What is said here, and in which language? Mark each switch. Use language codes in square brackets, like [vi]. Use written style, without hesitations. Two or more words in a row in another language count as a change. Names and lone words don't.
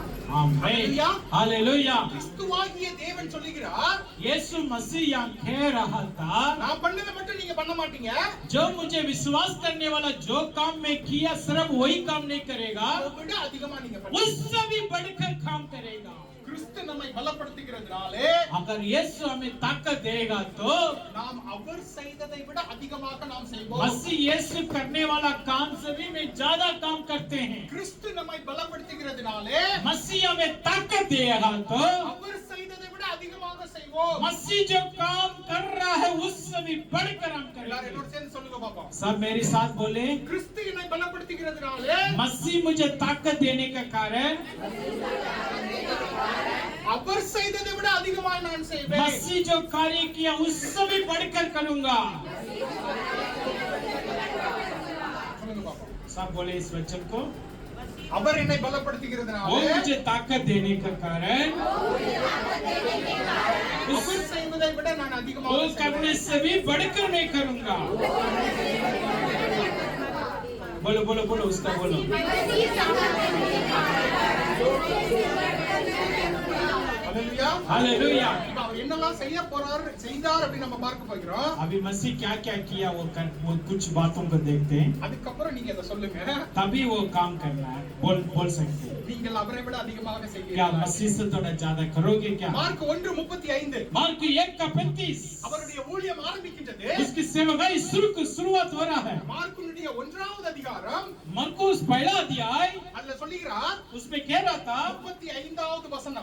[hi] आमीन हालेलुया। हालेलुया [ta] கிறிஸ்துவாகிய தேவன் சொல்லுகிறார், [hi] यीशु मसीह यहाँ कह रहा था [ta] நான் பண்ணதை மட்டும் நீங்க பண்ண மாட்டீங்க, [hi] जो मुझे विश्वास करने वाला जो काम मैं किया सिर्फ वही काम नहीं करेगा, [ta] அதை விட அதிகமா நீங்க பண்ணுவீங்க. [hi] उससे भी बढ़कर काम करेगा। [ta] கிறிஸ்து நம்மை பலப்படுத்துகிறதுனாலே [hi] अगर यीशु हमें ताकत देगा तो [ta] நாம் அவர் செய்ததை விட அதிகமாக நாம் செய்வோம். [hi] मसीह यीशु करने वाला काम से भी में ज्यादा काम करते हैं। [ta] கிறிஸ்து நம்மை பலப்படுத்துகிறதுனாலே [hi] मसीह हमें ताकत देगा तो [ta] அவர் செய்ததை விட அதிகமாக செய்வோம். [hi] मसीह जो काम कर रहा है उससे भी बढ़कर हम [ta] எல்லாரும் [hi] करेंगे। [ta] என்னோட சேர்ந்து சொல்லுங்க பாப்போம். [hi] सब मेरे साथ बोले, [ta] கிறிஸ்து என்னை பலப்படுத்துகிறதுனாலே [hi] मसीह मुझे ताकत देने का कारण [ta] அவர் செய்ததை விட அதிகமாக நான் செய்வேன். [hi] मसीह जो कार्य किया उससे भी बढ़कर करूंगा। [ta] சொல்லுங்க பாப்போம். [hi] सब बोले इस वचन को, [ta] அவர் என்னை [hi] वो [ta] பலப்படுத்துகிறதுனாலே [hi] मुझे ताकत देने का कारण [ta] அவர் செய்வதை விட நான் [hi] वो [ta] அதிகமாக [hi] करने [ta] செய்வேன். [hi] से भी बढ़कर मैं करूंगा। बोलो बोलो बोलो उसका बोलो। [ta] ஹalleluya. [hi] हालेलुया। [ta] இப்ப அவர் என்னெல்லாம் செய்தார் அப்படி நம்ம பார்க்க போகிறோம். [hi] अभी मसीह क्या क्या किया वो कुछ बातों को देखते हैं, [ta] அதுக்கப்புறம் நீங்க அதை சொல்லுங்க. [hi] तभी वो काम करना है, बोल सकते हैं। [ta] நீங்கள் அவரை விட அதிகமாக [hi] क्या [ta] செய்வீர்கள். [hi] मसीह से थोड़ा ज्यादा करोगे क्या? [ta] மார்க் 1:35 [hi] मार्क 1:35 [ta] அவருடைய ஊழியம் ஆரம்பிக்கின்றது. [hi] उसकी सेवकाई शुरुआत हो रहा है। [ta] மார்க்குடைய 1வது அதிகாரம் [hi] मरकुस पहला अध्याय [ta] அதுல சொல்லுகிறார், [hi] उसमें कह रहा था, [ta] 35வது वचனம்.